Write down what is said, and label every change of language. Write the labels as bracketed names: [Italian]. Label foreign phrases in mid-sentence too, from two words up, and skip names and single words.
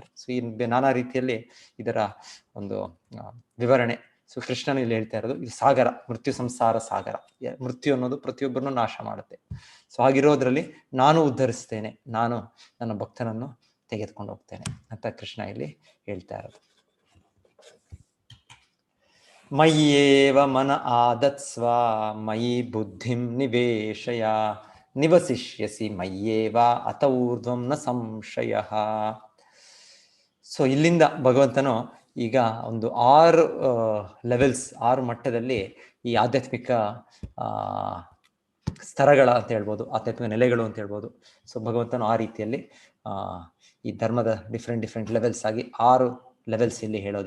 [Kannada] ಸೊ ಈ ನಾನಾ ರೀತಿಯಲ್ಲಿ ಇದರ ಒಂದು ವಿವರಣೆ. ಸೊ ಕೃಷ್ಣನು ಇಲ್ಲಿ ಹೇಳ್ತಾ ಇರೋದು ಇದು ಸಾಗರ, ಮೃತ್ಯು ಸಂಸಾರ ಸಾಗರ. ಮೃತ್ಯು ಅನ್ನೋದು ಪ್ರತಿಯೊಬ್ಬರನ್ನು ನಾಶ ಮಾಡುತ್ತೆ. ಸೊ ಹಾಗಿರೋದ್ರಲ್ಲಿ ನಾನು ಉದ್ಧರಿಸ್ತೇನೆ, ನಾನು ನನ್ನ ಭಕ್ತನನ್ನು ತೆಗೆದುಕೊಂಡು ಹೋಗ್ತೇನೆ ಅಂತ ಕೃಷ್ಣ ಇಲ್ಲಿ ಹೇಳ್ತಾ ಇರೋದು. [Sanskrit] ಮಯ್ಯೇವ ಮನ ಆದತ್ಸ್ವ ಮಯಿ ಬುದ್ಧಿಂ ನಿವೇಶಯ ನಿವಸಿಷ್ಯಸಿ ಮಯ್ಯೇವ ಅತ ಊರ್ಧ್ವಂ ನ ಸಂಶಯ. [Kannada] ಸೊ ಇಲ್ಲಿಂದ ಭಗವಂತನು ಈಗ ಒಂದು 6 ಲೆವೆಲ್ಸ್, 6 ಮಟ್ಟದಲ್ಲಿ ಈ ಆಧ್ಯಾತ್ಮಿಕ ಸ್ತರಗಳ ಅಂತ ಹೇಳ್ಬೋದು, ಆಧ್ಯಾತ್ಮಿಕ ನೆಲೆಗಳು ಅಂತ ಹೇಳ್ಬೋದು. ಸೊ ಭಗವಂತನು ಆ ರೀತಿಯಲ್ಲಿ ಈ ಧರ್ಮದ [English] different levels [Kannada] ಆಗಿ 6 ಲೆವೆಲ್ಸ್ ಇಲ್ಲಿ ಹೇಳೋದು.